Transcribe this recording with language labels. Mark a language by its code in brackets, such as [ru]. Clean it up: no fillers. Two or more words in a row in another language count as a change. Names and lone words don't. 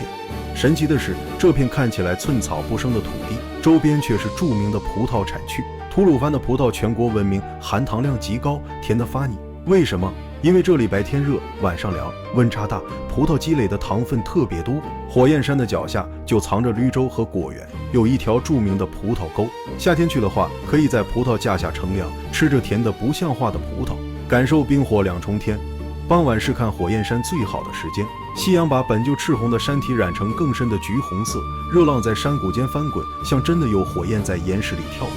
[zh] 神奇的是，這片看起來寸草不生的土地，周邊卻是著名的葡萄產區。吐魯番的葡萄全國聞名，含糖量極高，甜得發膩。為什麼？因為這裡白天熱，晚上涼，溫差大，葡萄積累的糖分特別多。火焰山的腳下就藏着綠洲和果園，有一條著名的葡萄溝。夏天去的話，可以在葡萄架下乘涼，吃着甜得不像話的葡萄，感受冰火2重天。傍晚是看火焰山最好的時間，夕陽把本就赤紅的山體染成更深的橘紅色，熱浪在山谷間翻滾，像真的有火焰在岩石裡跳动。